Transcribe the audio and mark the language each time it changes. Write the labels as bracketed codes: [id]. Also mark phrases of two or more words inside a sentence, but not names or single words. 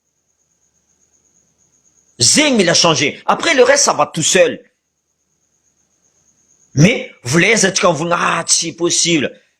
[mg] Zegny mila changer. [fr] Après le reste, ça va tout seul. [mg] Mais volezatsika mivolagna, tsy possible.